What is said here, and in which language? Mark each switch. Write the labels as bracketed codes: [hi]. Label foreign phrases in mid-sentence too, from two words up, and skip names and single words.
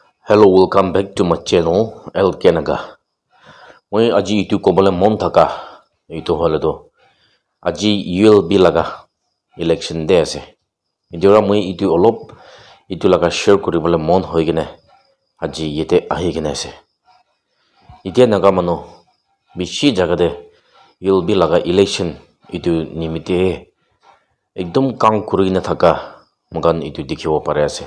[en] Hello, welcome back to my channel, El Kenaga. [nag] Moi aji itu kobole mon thaka itu holedo. Aji ULB laga [en] election day [nag] ase. Idora moi itu olop itu laga share kuribole mon hoigene. Aji yete ahi gene ase. Itia naga mano bishi jagade ULB laga election itu nimite ekdom kang kurigina thaka mogan itu dikhibo pare ase.